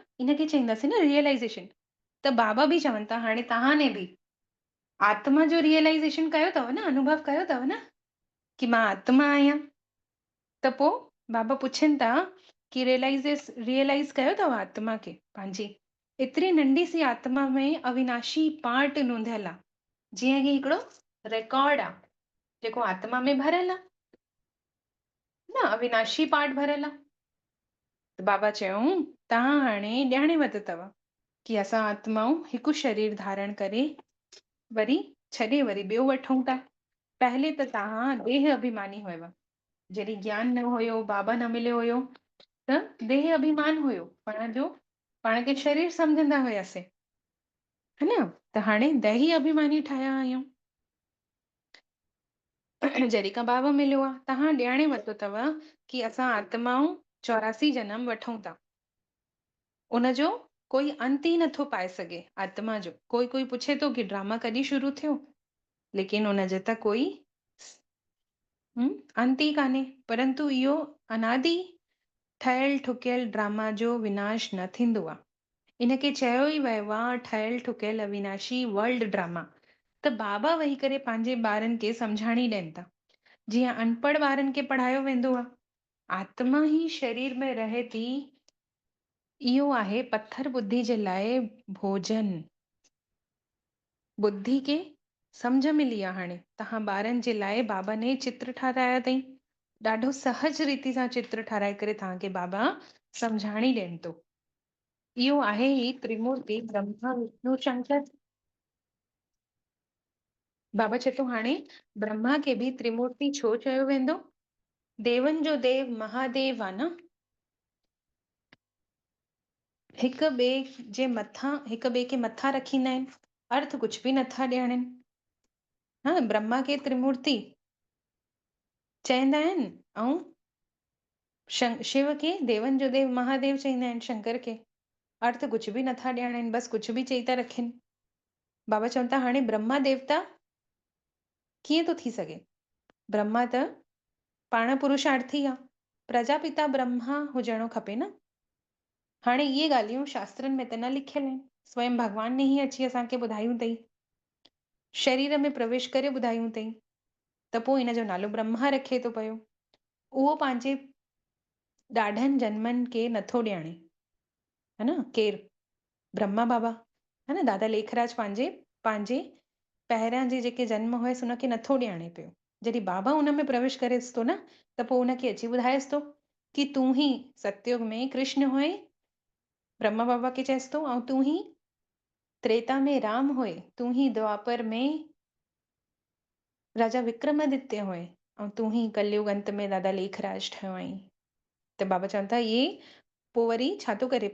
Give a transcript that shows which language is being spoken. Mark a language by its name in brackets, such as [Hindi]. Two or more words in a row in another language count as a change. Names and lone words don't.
[Sindhi] इनखे चईंदासीं न रियलाइज़ेशन। त बाबा बि चवनि था हाणे तव्हां ने बि आत्मा जो रियलाइज़ेशन कयो अथव न, अनुभव कयो अथव न कि मां आत्मा आहियां। त पोइ बाबा पुछनि था कि रियलाइज़ कयो अथव आत्मा खे पंहिंजी? एतिरी नंढी सी आत्मा में अविनाशी पार्ट नोंधियल आहे, जीअं कि हिकिड़ो रिकॉर्ड आहे जेको आत्मा में भरियल आहे न, अविनाशी पार्ट भरियल आहे। त बाबा चयूं तव्हां हाणे ॼाणे वरितो अथव कि असां आत्माऊं हिकु शरीर धारण करे वरी छॾे वरी ॿियो वठूं था। पहले त तव्हां देह अभिमानी हुयव, जॾहिं ज्ञान न हुयो, बाबा न मिलियो हुयो, त देह अभिमान हुयो, पाण खे शरीर सम्झंदा हुयासीं, [Hindi] है न। [Sindhi] त हाणे देही अभिमानी ठाहिया आहियूं। जॾहिं खां बाबा मिलियो आहे, तव्हां ॼाणे वरितो अथव कि असां आत्माऊं 84 जन्म वठूं था, उनजो कोई अंत ई नथो पाए सघे आत्मा जो। कोई पुछे थो कि ड्रामा कॾहिं शुरू थियो, लेकिन उनजे त कोई अंत ई कान्हे। परंतु इहो अनादि ठहियल ठुकियल ड्रामा जो विनाश न थींदो आहे। इनखे चयो ई वियो आहे ठहियल ठुकियल अविनाशी [English] world drama. [Sindhi] त बाबा वेही करे पंहिंजे ॿारनि खे सम्झाणी ॾियनि था। जीअं अनपढ़ ॿारनि खे पढ़ायो वेंदो आहे, आत्मा ही शरीर में रहे थी, इहो आहे पत्थर बुद्धि जे लाइ भोजन। बुद्धि खे सम्झ मिली आहे हाणे। तव्हां ॿारनि जे लाइ बाबा ने चित्र ठाराया अथई, ॾाढो सहज रीति सां चित्र ठाराए करे तव्हांखे बाबा सम्झाणी ॾियनि थो। इहो आहे ही त्रिमूर्ति ब्रह्मा विष्णु शंकर। बाबा चए थो हाणे ब्रह्मा खे बि त्रिमूर्ति छो चयो वेंदो? देवनि जो देव महादेव आहे न। हिक ॿिए जे मथां हिक ॿिए खे मथां रखींदा आहिनि, अर्थ कुझु बि नथा ॾियणनि। हा, ब्रह्मा खे त्रिमूर्ति चवंदा आहिनि ऐं शिव खे देवनि जो देव महादेव चवंदा आहिनि, शंकर खे अर्थ कुझु बि नथा ॾियणा आहिनि, बसि कुझु बि चई था रखनि। बाबा चवनि था हाणे ब्रह्मा देवता कीअं थो थी सघे? ब्रह्मा त पाण पुरुषार्थी आहे, प्रजापिता ब्रह्मा हुजणो खपे न। हाणे इहे ॻाल्हियूं शास्त्रनि में त न लिखियल आहिनि, स्वयं भॻवान ने ई अची असांखे ॿुधायूं अथई, शरीर में प्रवेश करे ॿुधायूं अथई। त पोइ इन जो नालो ब्रह्मा रखे थो पियो। उहो पंहिंजे ॾाढनि जन्मनि खे नथो ॼाणे, [Hindi] है न। [Sindhi] केरु? ब्रह्मा बाबा, [Hindi] है न। [Sindhi] दादा लेखराज पंहिंजे पहिरियां जे जेके जन्म हुयसि उनखे नथो ॼाणे पियो। जॾहिं बाबा उन में प्रवेश करेसि थो न, त पोइ उनखे अची ॿुधाएसि थो कि तूं ही सतयुग में कृष्ण हुए, ब्रह्मा बाबा खे चएसि थो, ऐं तूं ही त्रेता में राम हुए, तूं ही द्वापर में राजा विक्रमादित्य हुए, ऐं तूं ही कलयुग अंत में दादा लेखराज ठहियो आहीं। त बाबा चवनि था इहे पोइ वरी छा थो करे?